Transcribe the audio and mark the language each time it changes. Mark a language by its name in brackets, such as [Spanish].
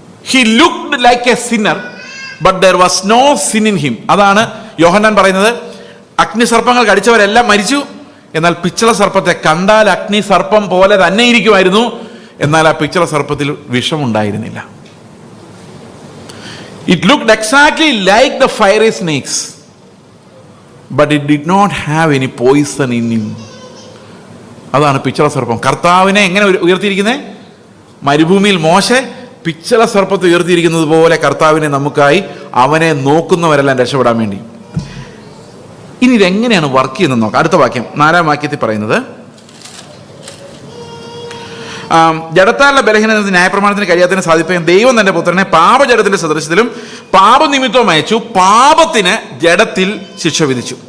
[English] He looked like a sinner but there was no sin in him. [Malayalam] അതാണ് യോഹന്നാൻ പറയുന്നത്, അഗ്നിസർപ്പങ്ങൾ കടിച്ചവരെല്ലാം മരിച്ചു, എന്നാൽ പിച്ചള സർപ്പത്തെ കണ്ടാൽ അഗ്നി സർപ്പം പോലെ തന്നെ ഇരിക്കുമായിരുന്നു, എന്നാൽ ആ പിച്ചള സർപ്പത്തിൽ വിഷമുണ്ടായിരുന്നില്ല. [English] It looked exactly like the fiery snakes, but it did not have any poison in him. [Malayalam] അതാണ് പിച്ചള സർപ്പം. കർത്താവിനെ എങ്ങനെ ഉയർത്തിയിരിക്കുന്നത്? മരുഭൂമിയിൽ മോശെ പിച്ചള സർപ്പത്തെ ഉയർത്തിയിരിക്കുന്നത് പോലെ കർത്താവിനെ നമുക്കായി അവനെ നോക്കുന്നവരെല്ലാം രക്ഷപ്പെടാൻ വേണ്ടി. ഇനി ഇതെങ്ങനെയാണ് വർക്ക് ചെയ്യുന്നത് നോക്കാം. അടുത്ത വാക്യം, 4-ാം വാക്യത്തിൽ പറയുന്നത്, ജഡത്താലുള്ള ബലഹീനത ന്യായപ്രമാണത്തിന് കഴിയാത്തതിനെ സാധിപ്പിക്കാൻ ദൈവം തന്റെ പുത്രനെ പാപജഡത്തിന്റെ സദൃശ്യത്തിലും പാപനിമിത്തവും അയച്ചു, പാപത്തിന് ജഡത്തിൽ ശിക്ഷ വിധിച്ചു.